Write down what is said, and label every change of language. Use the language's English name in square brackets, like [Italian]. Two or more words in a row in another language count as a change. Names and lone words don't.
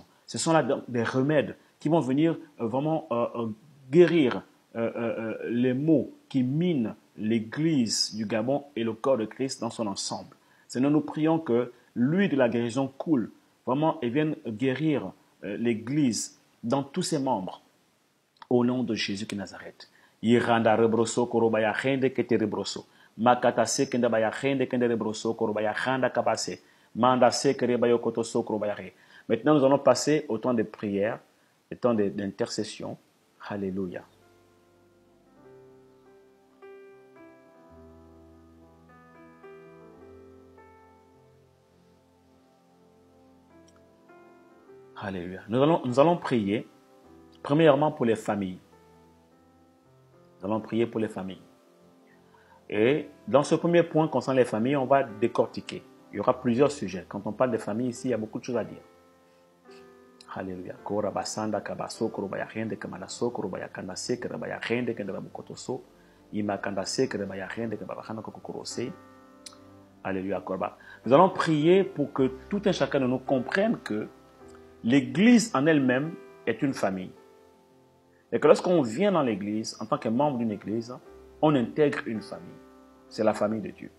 [French] Ce sont là des remèdes qui vont venir vraiment guérir les maux qui minent l'Église du Gabon et le corps de Christ dans son ensemble. Seigneur, nous prions que l'huile de la guérison coule vraiment et vienne guérir l'Église dans tous ses membres au nom de Jésus de Nazareth. Iranda rebroso korobaya rende kete rebroso. Makatase kende baya rende kende rebroso korobaya randa kabase. Manda se kerebayo kotoso korobaya re. Maintenant, nous allons passer au temps de prière, au temps d'intercession. Alléluia. Alléluia. Nous allons prier, premièrement pour les familles. Nous allons prier pour les familles. Et dans ce premier point concernant les familles, on va décortiquer. Il y aura plusieurs sujets. Quand on parle des familles ici, il y a beaucoup de choses à dire. Alléluia. Korabasanda kabaso korobaya rende kamalaso korobaya kandase korobaya rende kenderabukotoso ima kandase korobaya rende kababahana kokokorose. Alléluia. Nous allons prier pour que tout un chacun de nous comprenne que l'Église en elle-même est une famille. Et que lorsqu'on vient dans l'Église, en tant que membre d'une Église, on intègre une famille. C'est la famille de Dieu.